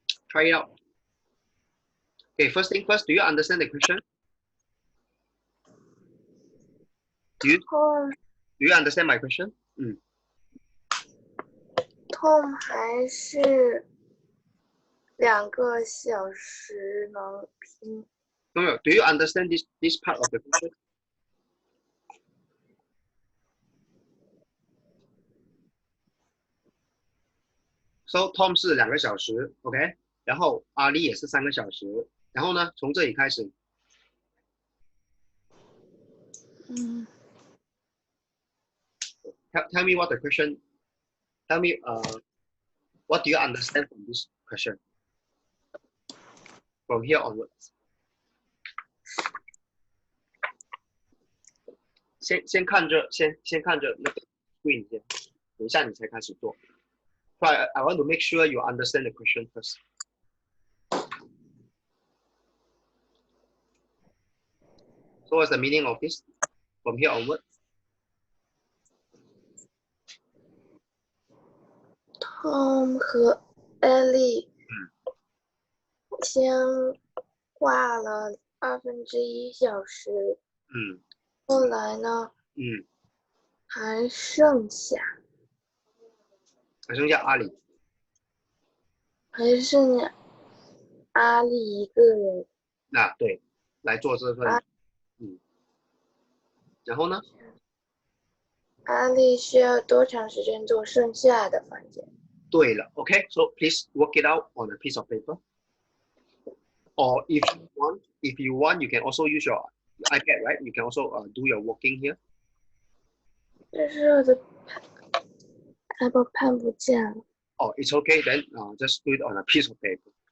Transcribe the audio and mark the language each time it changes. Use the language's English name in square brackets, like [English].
[English] Try it out. Okay, first thing first, do you understand the question? Do you understand my question? [Chinese] Tom 还是2个小时能拼。 [English] No. Do you understand this part of the question? [Chinese] So Tom 是2个小时 ，OK， 然后阿丽也是3个小时，然后呢，从这里开始。 [English] Tell me what the question. Tell me what do you understand from this question? From here onwards. [Chinese] 先看着那个 screen 先，等一下你才开始做。 [English] So I want to make sure you understand the question first. So what's the meaning of this? From here onwards. [Chinese] Tom 和 Ellie 先画了1/2小时，后来呢，还剩下阿里，还剩下阿丽一个人。对，来做这份，然后呢？阿丽需要多长时间做剩下的房间？对了 [English] ，OK， so please work it out on a piece of paper. Or if you want, you can also use your iPad, right? You can also do your working here. [Chinese] 但是我的 iPad 看不见了。 [English] Oh, it's okay. Then just do it on a piece of paper.